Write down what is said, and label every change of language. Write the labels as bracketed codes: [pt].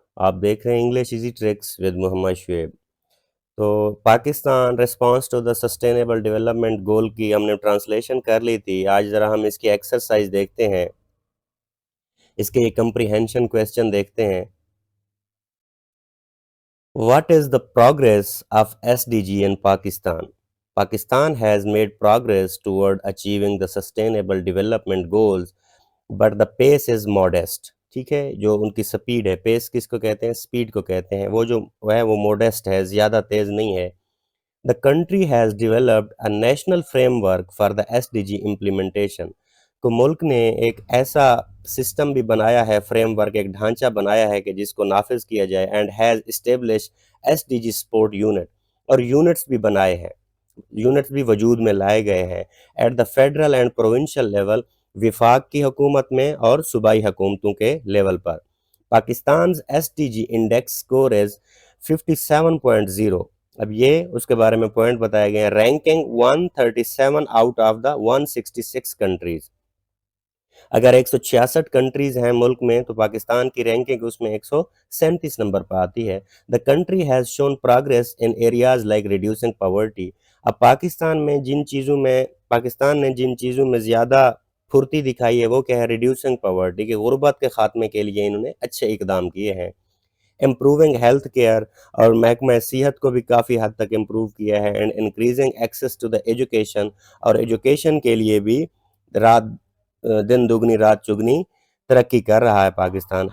[ur] آپ دیکھ رہے ہیں انگلش ایزی ٹرکس ود محمد شعیب. تو [en] Pakistan response to the sustainable development goal [ur] کی ہم نے ٹرانسلیشن کر لی تھی. آج ذرا ہم اس کی ایکسرسائز دیکھتے ہیں, اس کے کمپریہنشن کویسچن دیکھتے ہیں. [en] What is the progress of SDG in Pakistan? Pakistan has made progress toward achieving the sustainable development goals, but the pace is modest. [ur] ٹھیک ہے, جو ان کی سپیڈ ہے, پیس کس کو کہتے ہیں, سپیڈ کو کہتے ہیں, وہ جو ہے وہ موڈیسٹ ہے, زیادہ تیز نہیں ہے. [en] The country has developed a national framework for the SDG implementation. [ur] تو ملک نے ایک ایسا سسٹم بھی بنایا ہے, فریم ورک, ایک ڈھانچہ بنایا ہے کہ جس کو نافذ کیا جائے, [en] and has establish SDG support unit, [ur] اور یونٹس بھی بنائے ہیں, یونٹس بھی وجود میں لائے گئے ہیں [en] at the federal and provincial level, [ur] وفاق کی حکومت میں اور صوبائی حکومتوں کے level per. [en] Pakistan's SDG index score is 57.0. [ur] اب یہ اس کے بارے میں پوائنٹ بتائے گئے ہیں. [en] Ranking 137 out of the 166 countries. [ur] اگر 166 کنٹریز ہیں ملک میں تو پاکستان کی رینکنگ اس میں 137 نمبر پر آتی ہے. [en] The country has shown progress in areas like reducing poverty. [ur] اب پاکستان نے جن چیزوں میں زیادہ پھرتی دکھائی ہے وہ کیا ہے, [en] reducing poverty, [ur] کہ غربت کے خاتمے کے لیے انہوں نے اچھے اقدام کیے ہیں. [en] improving health care, [ur] اور محکمہ صحت کو بھی کافی حد تک امپروو کیا ہے. [en] and increasing access to the education, [ur] اور ایجوکیشن کے لیے بھی دن دگنی رات چگنی ترقی کر رہا ہے پاکستان.